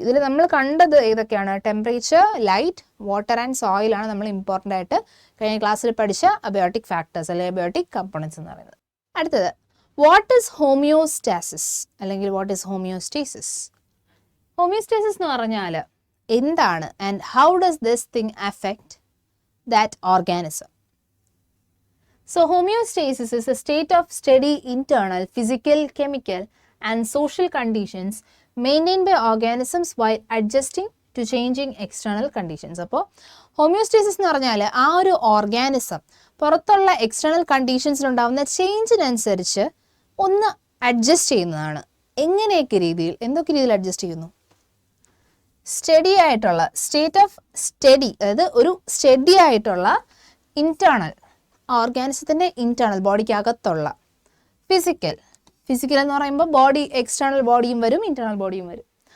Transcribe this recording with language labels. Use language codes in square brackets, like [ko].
[ml] ഇതിൽ നമ്മൾ കണ്ടത് ഏതൊക്കെയാണ്? Temperature, light, water and soil ആണ് നമ്മൾ ഇമ്പോർട്ടൻ്റ് ആയിട്ട് കഴിഞ്ഞ ക്ലാസ്സിൽ പഠിച്ച അബയോട്ടിക് ഫാക്ടേഴ്സ് അല്ലെങ്കിൽ അബയോട്ടിക് കമ്പോണൻസ് എന്ന് പറയുന്നത്. [en] അടുത്തത് what is homeostasis അല്ലെങ്കിൽ what is homeostasis? Homeostasis [ml] എന്ന് പറഞ്ഞാൽ എന്താണ് [en] And how does this thing affect that organism? So homeostasis is a state of steady internal physical, chemical and social conditions maintained by organisms while adjusting to changing external conditions. [ml] അപ്പോൾ homeostasis എന്ന് പറഞ്ഞാൽ ആ ഒരു organism പുറത്തുള്ള external കണ്ടീഷൻസിലുണ്ടാകുന്ന ചേഞ്ചിനനുസരിച്ച് ഒന്ന് adjust ചെയ്യുന്നതാണ്. എങ്ങനെയൊക്കെ രീതിയിൽ, എന്തൊക്കെ രീതിയിൽ അഡ്ജസ്റ്റ് ചെയ്യുന്നു? സ്റ്റഡി ആയിട്ടുള്ള സ്റ്റേറ്റ് ഓഫ് സ്റ്റഡി, അതായത് ഒരു സ്റ്റഡി ആയിട്ടുള്ള ഇന്റേണൽ ഓർഗാനിസത്തിൻ്റെ ഇന്റേണൽ ബോഡിക്കകത്തുള്ള ഫിസിക്കൽ എന്ന് പറയുമ്പോൾ ബോഡി എക്സ്റ്റേണൽ ബോഡിയും വരും ഇന്റേണൽ ബോഡിയും വരും.